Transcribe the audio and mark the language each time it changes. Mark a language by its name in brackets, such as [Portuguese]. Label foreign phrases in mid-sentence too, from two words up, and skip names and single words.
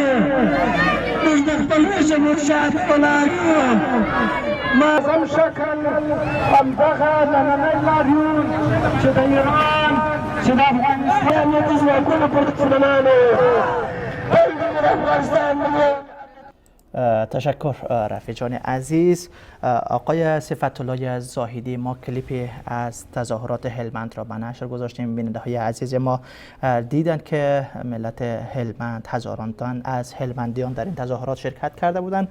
[Pashto] موږ د خپل مشر مرشد ولاړ یو. منظم شکل همدغه نننی لاریون چې د ایران چې د افغانستان د ځواکونو پر دښمنانو د افغانستان [Persian] تشکر رفیع جان عزیز. آقای صفت الله زاهدی، ما کلیپی از تظاهرات هلمند را به نشر گذاشتیم. بیننده های عزیز ما دیدن که ملت هلمند، هزاران تن از هلمندیان در این تظاهرات شرکت کرده بودند.